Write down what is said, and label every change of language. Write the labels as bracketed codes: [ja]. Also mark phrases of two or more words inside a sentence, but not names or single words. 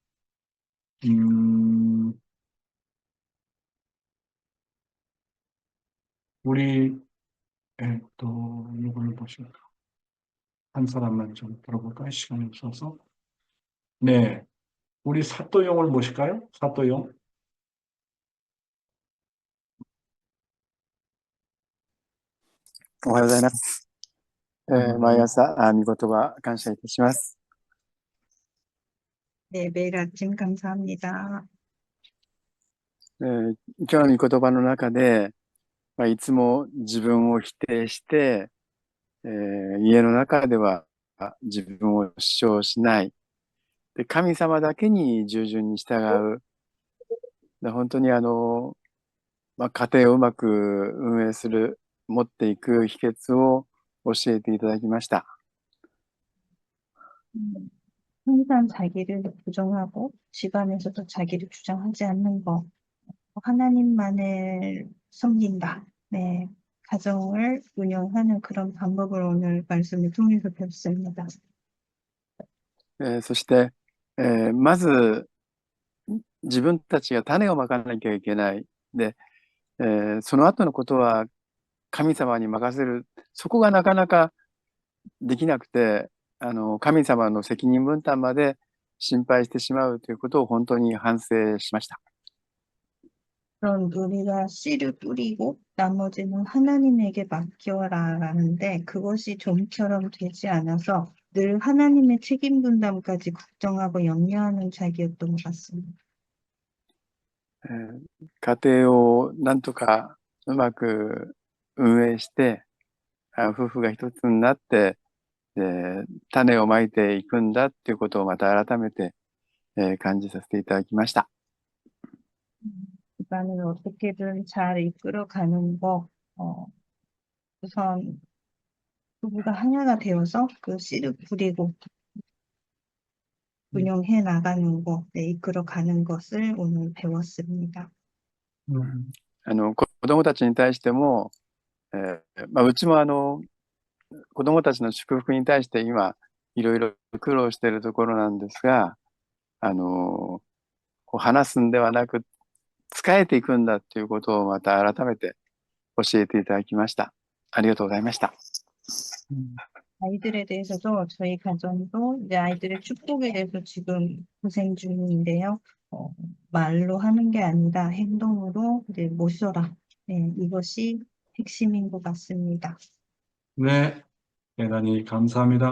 [ko] 우리 또 이걸 보실까? 한 사람만 좀 들어볼까요? 시간이 없어서. 네, 우리 사또용을 모실까요? 사또용. [ja] おはようございます。毎朝、御言葉感謝いたします。 [ko] 네, 매일 아침 감사합니다. [ja] 今日の御言葉の中で、いつも自分を否定して、家の中では自分を主張しない。で、神様だけに従順に従う。で、本当に家庭をうまく運営する、持っていく秘訣を教えていただきました。 [ko] 항상 자기를 부정하고 집안에서도 자기를 주장하지 않는 것, 하나님만을 섬긴다. 네, 가정을 운영하는 그런 방법을 오늘 말씀을 통해서 배웠습니다. [ja] そして、まず自分たちが種をまかなきゃいけない。で、その後のことは神様に任せる。そこがなかなかできなくて、神様の責任分担まで心配してしまうということを本当に反省しました。 [ko] 그런 우리가 씨를 뿌리고 나머지는 하나님에게 맡겨라라는데 그것이 좀처럼 되지 않아서 늘 하나님의 책임 분담까지 걱정하고 염려하는 자기였던 것 같습니다. [ja] 家庭をなんとかうまく運営して、夫婦が一つになって、種をまいていくんだっていうことをまた改めて、感じさせていただきました。 [ko] 집안을 어떻게든 잘 이끌어가는 거, 우선 부부가 하나가 되어서 그 씨를 뿌리고 운영해 나가는 거, 네, 이끌어가는 것을 오늘 배웠습니다. [ja] 子供たちに対しても、うちも子供たちの祝福に対して今いろいろ苦労しているところなんですが、話すんではなく仕えていくんだということをまた改めて教えていただきました。ありがとうございました。 [ko] 아이들에 대해서도 저희 가정도 이제 아이들의 축복에 대해서 지금 고생 중인데요. 말로 하는 게 아니라 행동으로 이제 모셔라. 네, 이것이 핵심인 것 같습니다. 네, 대단히 감사합니다.